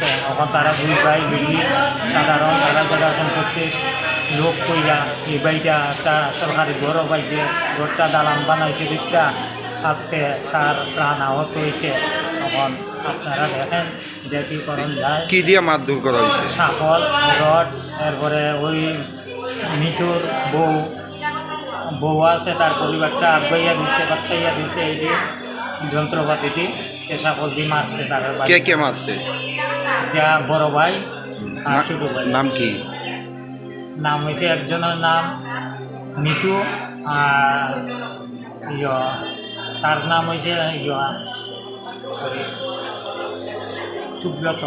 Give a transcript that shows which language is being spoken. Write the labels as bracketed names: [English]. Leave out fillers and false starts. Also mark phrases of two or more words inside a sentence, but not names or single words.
[Bangla] এখন তারা 2 ভাই মিলি সাধারণ তারা জায়গা সম্পত্তির লোক কইরা এই বাড়িটা একটা সরকারি ঘরও পাইছে, ঘরটা দালান বানাইছে দিকটা, আজকে তার প্রাণ আহত হয়েছে। তখন আপনারা দেখেন এটা কি করণ যায়। কি দিয়ে মারধর করা হয়েছে? সাফল, রড, এরপরে ওই মিঠুর বউ আছে, তার পরিবারটা আগাইয়া দিছে, বাচ্চাইয়া দিছে এই যে যন্ত্রপাতিটি কেঁচা কল দিয়ে মারছে তাদের কে বাড়ি কে মারছে? এটা বড় ভাই আর না- ছোট ভাই। নাম কি? নাম হয়েছে একজনের নাম মিটু আর তার নাম হয়েছে সুব্রত